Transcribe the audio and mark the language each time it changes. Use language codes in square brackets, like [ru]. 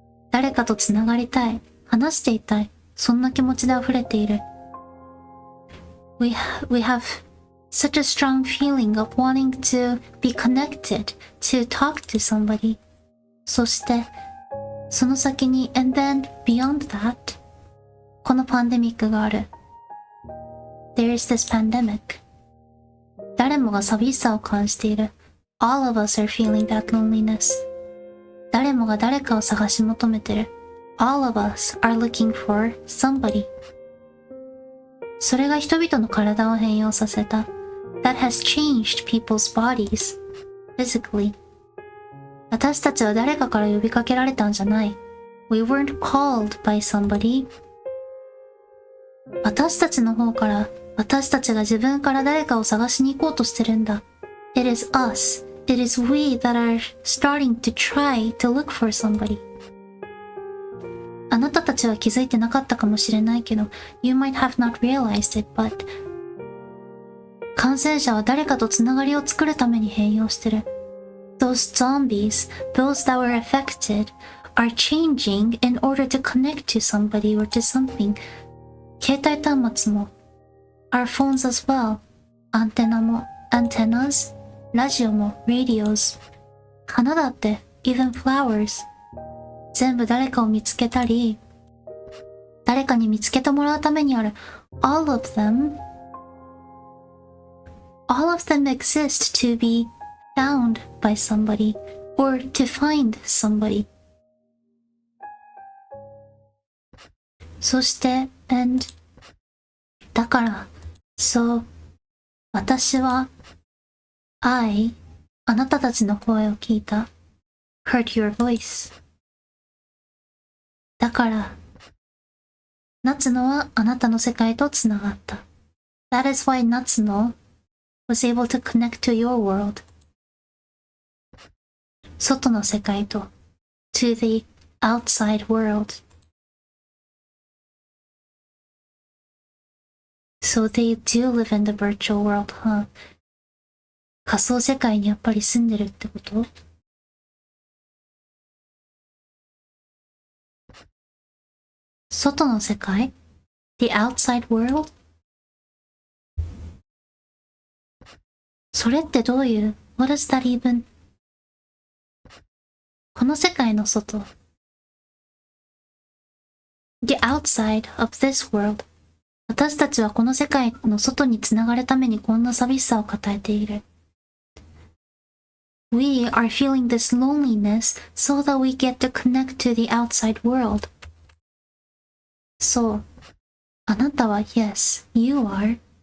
[ja] 誰かとつながりたい、話していたい、そんな気持ちで溢れている。 [en] We have such a strong feeling of wanting to be connected, to talk to somebody. [ja] そして、その先に、 [en] and then beyond that, [ja] このパンデミックがある。 [en] There is this pandemic. [ja] 誰もが寂しさを感じている。 [en] All of us are feeling that loneliness. [ja] 誰もが誰かを探し求めてる。 [en] All of us are looking for somebody. [ja] それが人々の体を変容させた。 [en] That has changed people's bodies, physically. [ja] 私たちは誰かから呼びかけられたんじゃない。 [en] We weren't called by somebody. [ja] 私たちの方から、私たちが自分から誰かを探しに行こうとしてるんだ。 [en] It is us. It is we that are starting to try to look for somebody. [ja] あなたたちは気づいてなかったかもしれないけど、 [en] You might have not realized it, but [ja] 感染者は誰かとつながりを作るために変容してる。 [en] Those zombies, those that were affected, are changing in order to connect to somebody or to something. [ja] 携帯端末も、 [en] our phones as well. [ja] アンテナも、antennas, ラジオも、radios. 花だって、 [en] even flowers. [ja] 全部誰かを見つけたり、誰かに見つけてもらうためにある。 [en] All of them exist to be found by somebody or to find somebody. [ja] そして、and だから、そう、私は、あなたたちの声を聞いた。 [en] heard your voice。 [ja] だから、夏野はあなたの世界とつながった。 [en] That is why Natsuno was able to connect to your world. [ja] 外の世界と [en] to the outside world. So they do live in the virtual world, huh? [ja] 仮想世界にやっぱり住んでるってこと？外の世界？ [en] The outside world？ [ja] それってどういう？ [en] What is that even? [ja] この世界の外。 [en] The outside of this world。 [ja] 私たちはこの世界の外につながるためにこんな寂しさを抱えている。 [en] We are feeling this loneliness so that we get to connect to the outside world. [ja] そう。あなたは [en] Yes, you are.